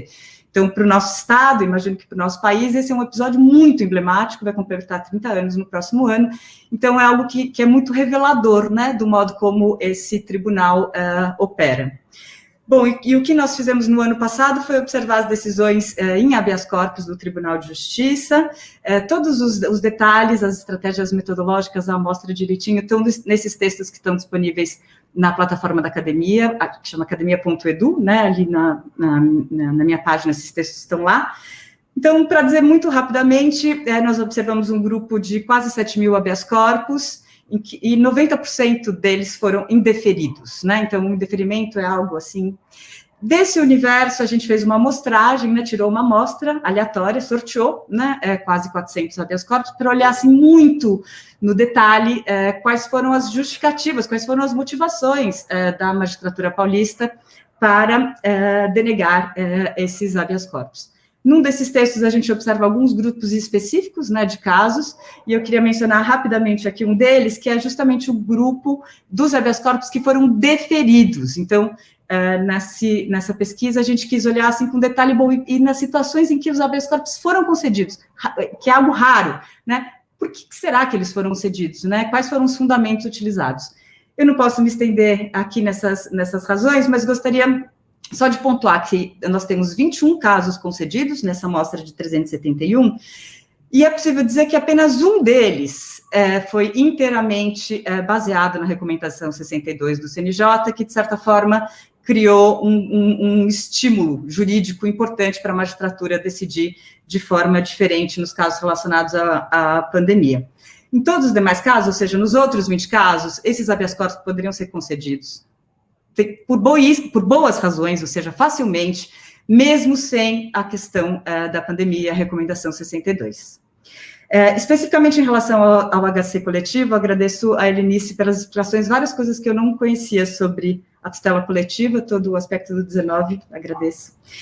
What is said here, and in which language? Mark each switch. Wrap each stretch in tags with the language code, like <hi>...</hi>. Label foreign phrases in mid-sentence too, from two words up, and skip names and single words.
<pt>Então, para o nosso estado, imagino que para o nosso país, esse é um episódio muito emblemático, vai completar 30 anos no próximo ano, então é algo que é muito revelador, né, do modo como esse tribunal opera. Bom, e o que nós fizemos no ano passado foi observar as decisões em habeas corpus do Tribunal de Justiça, todos os detalhes, as estratégias metodológicas, a amostra direitinho, estão nesses textos que estão disponíveis na plataforma da academia, que chama academia.edu, né, ali na minha página, esses textos estão lá. Então, para dizer muito rapidamente, nós observamos um grupo de quase 7.000 habeas corpus, e 90% deles foram indeferidos, né? Então, o indeferimento é algo assim. Desse universo, a gente fez uma amostragem, né? Tirou uma amostra aleatória, sorteou, né? Quase 400 habeas corpus, para olhar assim, muito no detalhe quais foram as justificativas, quais foram as motivações da magistratura paulista para denegar esses habeas corpus. Num desses textos, a gente observa alguns grupos específicos, né, de casos, e eu queria mencionar rapidamente aqui um deles, que é justamente o grupo dos habeas corpus que foram deferidos. Então, nessa pesquisa, a gente quis olhar assim, com detalhe bom, e nas situações em que os habeas corpus foram concedidos, que é algo raro, né? Por que será que eles foram concedidos, né? Quais foram os fundamentos utilizados? Eu não posso me estender aqui nessas razões, mas gostaria só de pontuar que nós temos 21 casos concedidos nessa amostra de 371, e é possível dizer que apenas um deles foi inteiramente baseado na recomendação 62 do CNJ, que, de certa forma, criou um estímulo jurídico importante para a magistratura decidir de forma diferente nos casos relacionados à pandemia. Em todos os demais casos, ou seja, nos outros 20 casos, esses habeas corpus poderiam ser concedidos por boas razões, ou seja, facilmente, mesmo sem a questão da pandemia, a recomendação 62. Especificamente em relação ao HC coletivo, agradeço a Helenice pelas explicações, várias coisas que eu não conhecia sobre a tutela coletiva, todo o aspecto do 19, agradeço.</pt>